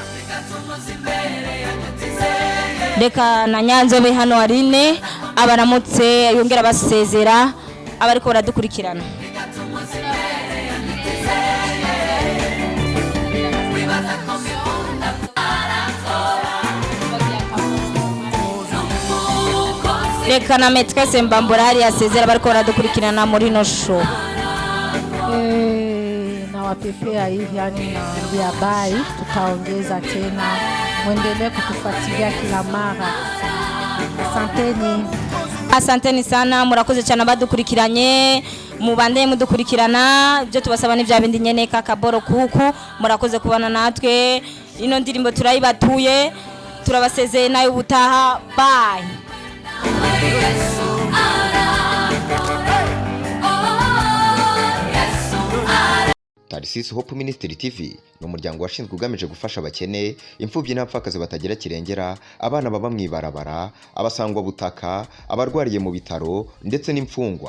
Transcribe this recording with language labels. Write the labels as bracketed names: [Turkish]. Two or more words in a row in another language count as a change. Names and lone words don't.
[Rundi] reka na Nyanzobe hano Arine abaramutse yongera abasezera abariko baradukurikirana reka na Maîtresse Mbambura hari asezera bariko baradukurikirana muri [English] no show [Swahili] na wapepea hivi yani naambia bye, tutaongeza tena, muendelee kutufuatilia kila mara. Asanteni sana [Rundi] murakoze cyane abadukurikiranye mubandeye mudukurikirana byo tubasaba n'ibya bindi nyene Kaboro kuku murakoze kubana natwe ino ndirimbo turayibatuye turabasezeye nayo ubutaha bye. Tarsis Hope Ministry TV ni umuryango washinzwe ugamije gufasha abakene imfubyi n'abapfakazi batagira kirengera abana baba mwibarabara abasangwa butaka abarwariye mu bitaro ndetse n'imfungwa.